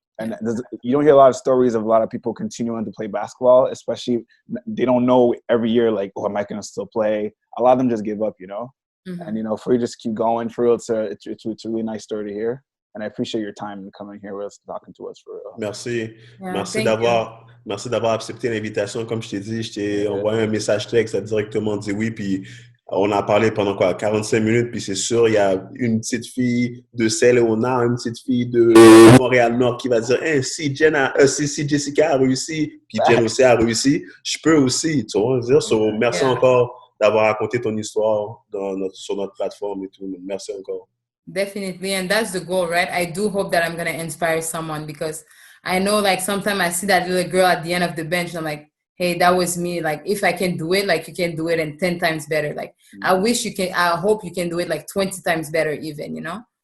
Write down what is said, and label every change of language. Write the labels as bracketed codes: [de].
[en] And you don't hear a lot of stories of a lot of people continuing to play basketball, especially they don't know every year, like, oh, am I going to still play? A lot of them just give up, you know? Mm-hmm. And, you know, for you just keep going, for real, it's a really nice story to hear. And I appreciate your time coming here with us, talking to us, for real. [fr] Merci. Merci d'avoir accepté l'invitation. Comme je t'ai dit, je t'ai envoyé un message texte, à directement dit oui, puis on a parlé pendant 45 minutes, puis c'est sûr, il y a une petite fille de Saint-Léonard, une petite fille de Montréal-Nord qui va dire si Jessica a réussi, puis Jen aussi a réussi, je peux aussi, tu vois, dire. So, merci encore d'avoir raconté ton histoire sur notre plateforme et tout. Merci encore. [en] Definitely, and that's the goal, right? I do hope that I'm going to inspire someone, because I know, like, sometimes I see that little girl at the end of the bench, and I'm like, hey, that was me. Like, if I can do it, like, you can do it and 10 times better. Like, I hope you can do it like 20 times better even, you know?